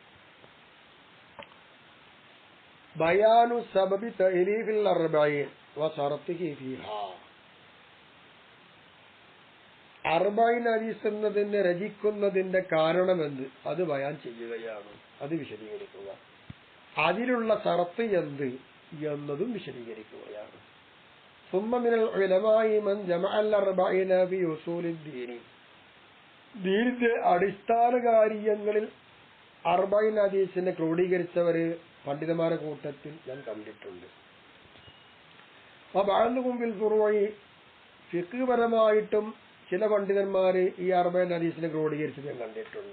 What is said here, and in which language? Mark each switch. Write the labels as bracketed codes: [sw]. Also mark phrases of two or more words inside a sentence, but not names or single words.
[ar] بيان سبب تأليف الأربعين وشرطه فيها. [ml] അർബഈൻ ഹദീസ് എന്നതിനെ രചിക്കുന്നതിന്റെ കാരണമെന്ത് അത് ബയാൻ ചെയ്യുകയാണ്, അത് വിശദീകരിക്കുക. അതിലുള്ള ഷറത്ത് എന്ത് എന്നതും വിശദീകരിക്കുകയാണ്. [ar] ثم من العلماء من جمع الأربعين في أصول الدين. [ml] ദീനിന്റെ അടിസ്ഥാന കാര്യങ്ങളിൽ അർബഈൻ ഹദീസിനെ ക്രോഡീകരിച്ചവര് പണ്ഡിതന്മാരുടെ കൂട്ടത്തിൽ ഞാൻ കണ്ടിട്ടുണ്ട്. [ar] بعضهم في الفروع, [ml] ഫിഖ് പരമായിട്ടും ചില പണ്ഡിതന്മാര് ഈ അർബഈൻ ഹദീസിനെ ക്രോഡീകരിച്ചത് ഞാൻ കണ്ടിട്ടുണ്ട്.